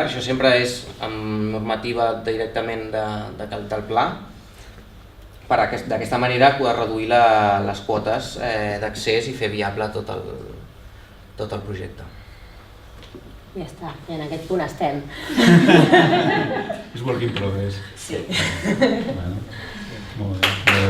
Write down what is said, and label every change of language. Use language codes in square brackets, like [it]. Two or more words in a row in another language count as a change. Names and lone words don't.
[ca] Això sempre és amb normativa directament del pla, per d'aquesta manera poder reduir les quotes d'accés i fer viable tot el projecte. Ja està, i en aquest punt estem. [en] És work in progress. [ca] Sí. Bueno, molt bé.